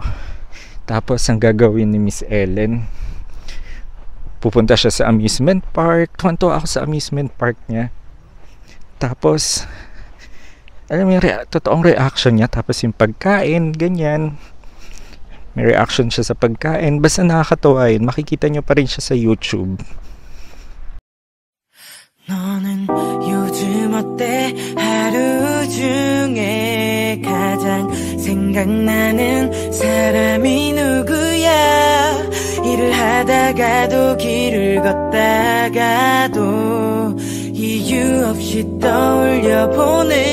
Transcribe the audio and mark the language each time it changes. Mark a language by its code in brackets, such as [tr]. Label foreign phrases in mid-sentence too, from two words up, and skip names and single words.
[tl] Tapos ang gagawin ni Miss Ellen, pupunta siya sa amusement park. Tuwan-tuwa ako sa amusement park niya. Tapos, alam mo yung totoong reaction niya. Tapos yung pagkain, ganyan. May reaction siya sa pagkain. Basta nakakatawa yun. Makikita nyo pa rin siya sa YouTube. [ko] 너는 요즘 어때? 하루 중에 가장 생각나는 사람이 누구야? 일을 하다가도 길을 걷다가도 이유 없이 떠올려보네.